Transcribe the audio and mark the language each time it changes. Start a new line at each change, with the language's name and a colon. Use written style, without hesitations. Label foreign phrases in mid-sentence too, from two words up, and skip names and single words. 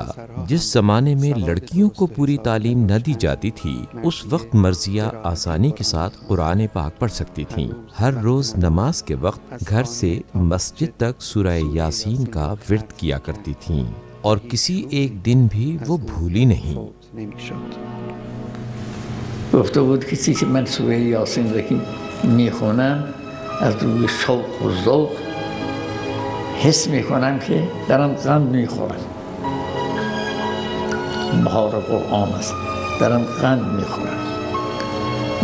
Urdu: جس زمانے میں لڑکیوں کو پوری تعلیم نہ دی جاتی تھی، اس وقت مرضیہ آسانی کے ساتھ قرآن پاک پڑھ سکتی تھیں۔ ہر روز نماز کے وقت گھر سے مسجد تک سورہ یاسین کا ورد کیا کرتی تھیں اور کسی ایک دن بھی وہ بھولی نہیں۔
Persian: گفته بود کسی که من سوره یاسین را میخونم از روی شوق و ذوق حس میکنم که دارم قند میخورم. بهار قرآن است، دارم قند میخورم.